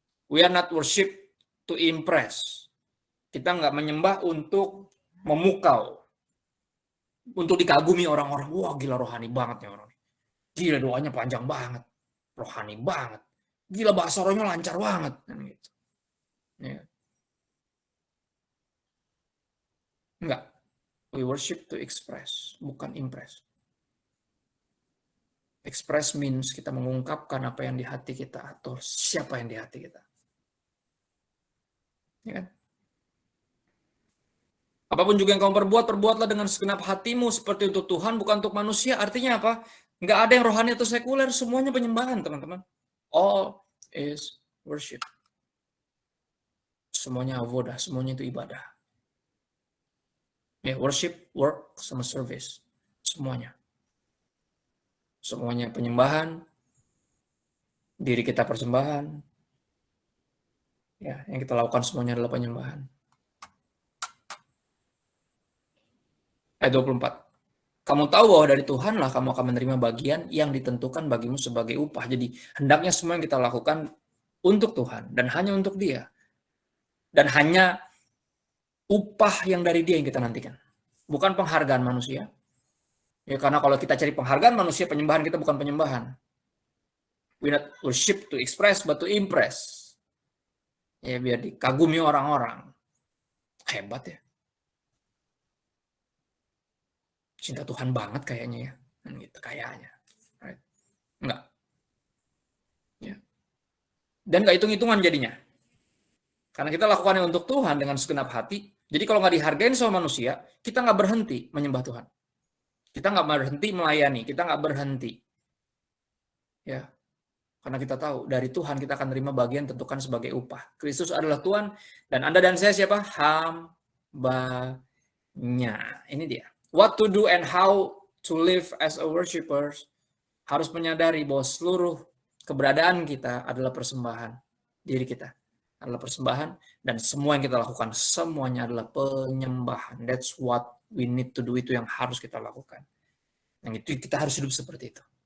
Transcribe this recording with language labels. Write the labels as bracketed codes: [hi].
[en] We are not worship to impress. [id] Kita nggak menyembah untuk memukau. Untuk dikagumi orang-orang. Wah, gila rohani banget nih orang. Gila doanya panjang banget. Rohani banget. Gila bahasa rohnya lancar banget. Gitu. Ya. Enggak. [en] We worship to express, [id] bukan [en] impress. Express means [id] kita mengungkapkan apa yang di hati kita atau siapa yang di hati kita. Ya kan? Apapun juga yang kamu perbuat, perbuatlah dengan segenap hatimu seperti untuk Tuhan, bukan untuk manusia. Artinya apa? Nggak ada yang rohani atau sekuler, semuanya penyembahan, teman-teman. [en] All is worship. [id] Semuanya avodah, semuanya itu ibadah. Ya, worship, work, sama service. Semuanya. Semuanya penyembahan. Diri kita persembahan. Ya, yang kita lakukan semuanya adalah penyembahan. Ayat 24. Kamu tahu bahwa dari Tuhanlah kamu akan menerima bagian yang ditentukan bagimu sebagai upah. Jadi hendaknya semua yang kita lakukan untuk Tuhan dan hanya untuk Dia. Dan hanya upah yang dari Dia yang kita nantikan. Bukan penghargaan manusia. Ya, karena kalau kita cari penghargaan manusia, penyembahan kita bukan penyembahan. [en] We not worship to express, but to impress. [id] Ya, biar dikagumi orang-orang. Hebat ya. Cinta Tuhan banget kayaknya ya. Gitu, kayaknya. Right. Enggak. Ya. Dan nggak hitung-hitungan jadinya. Karena kita lakukannya untuk Tuhan dengan segenap hati. Jadi kalau nggak dihargain sama manusia, kita nggak berhenti menyembah Tuhan. Kita nggak berhenti melayani. Kita nggak berhenti. Ya. Karena kita tahu dari Tuhan kita akan terima bagian tentukan sebagai upah. Kristus adalah Tuhan dan Anda dan saya siapa? Hambanya. Ini dia. [en] What to do and how to live as a worshiper. [id] Harus menyadari bahwa seluruh keberadaan kita adalah persembahan. Diri kita adalah persembahan dan semua yang kita lakukan semuanya adalah penyembahan. [en] That's what we need to do. [id] Itu yang harus kita lakukan. Yang itu kita harus hidup seperti itu.